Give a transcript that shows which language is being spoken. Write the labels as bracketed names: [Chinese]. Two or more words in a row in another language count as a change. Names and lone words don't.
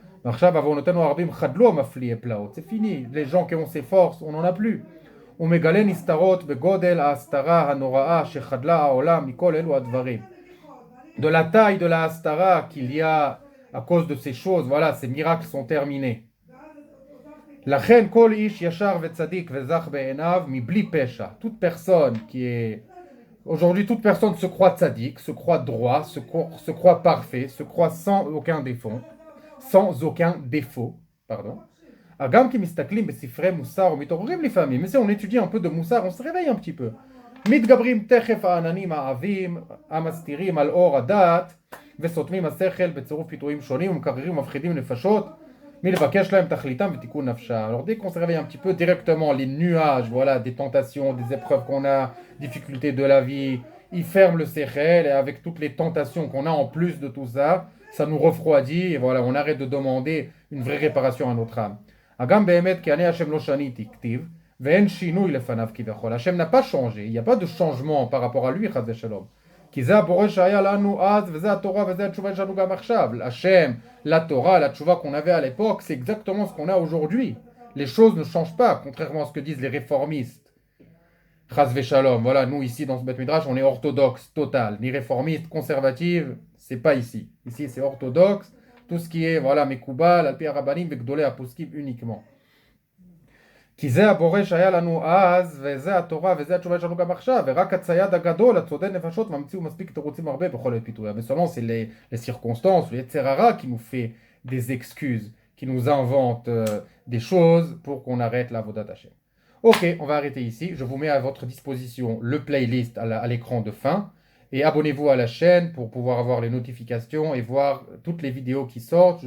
[French] C'est fini, les gens qui ont ces forces, on n'en a plus. De la taille de la Hastara qu'il y a à cause de ces choses, voilà, ces miracles sont terminés. [Hebrew] לכן כל איש ישר וצדיק וזך בעיניו מבלי פשע. [French] Toute personne qui est... Aujourd'hui, toute personne se croit tzaddik, se croit droit, se croit parfait, se croit sans aucun défaut. Sans aucun défaut, pardon. [Hebrew] גם כי מסתכלים בספרי מוסר ומתעוררים לפעמים, [French] mais si on étudie un peu de moussar, on se réveille un petit peu. [Hebrew] מתגברים תכף העננים העבים, המסתירים על אור הדעת, וסותמים השכל בצירוף פיתויים שונים ומקררים ומפחידים נפשות מלבקש להם תכליתם ותיקון נפשה. [French] Alors dès qu'on se réveille un petit peu directement, les nuages, voilà, des tentations, des épreuves qu'on a, difficultés de la vie, ils ferment le sechel et avec toutes les tentations qu'on a en plus de tout ça, ça nous refroidit et voilà, on arrête de demander une vraie réparation à notre âme. [Hebrew] אגם באמת כי אני השם לא שניתי כתיב ואין שינוי לפניו כביכול. [French] Hashem n'a pas changé, il n'y a pas de changement par rapport à lui, [Hebrew] חס ושלום. כי זה הבורא שהיה לנו אז, וזה התורה, וזה התשובה שלנו גם עכשיו. [French] Hachem, la Torah, la tchouva qu'on avait à l'époque, c'est exactement ce qu'on a aujourd'hui. Les choses ne changent pas, contrairement à ce que disent les réformistes. [Hebrew] חס ושלום. [French] Voilà, nous ici dans ce Beth Midrash, on est orthodoxe, total. Ni réformiste, conservative, c'est pas ici. Ici c'est orthodoxe, tout ce qui est, voilà, [Hebrew] מקובל, על פי הרבנים, וגדולי הפוסקים uniquement. כי זה הבורא שהיה לנו אז, וזה התורה, וזה התשובה שלנו גם עכשיו, ורק הצייד הגדול, הצודד נפשות, ממציאו מספיק תירוצים הרבה בכל פיתויה. [French] Mais seulement c'est les circonstances, les Yetzerara qui nous fait des excuses, qui nous invente des choses pour qu'on arrête la [Hebrew] עבודת השם. [French] Ok, on va arrêter ici. Je vous mets à votre disposition le playlist à l'écran de fin. Et abonnez-vous à la chaîne pour pouvoir avoir les notifications et voir toutes les vidéos qui sortent.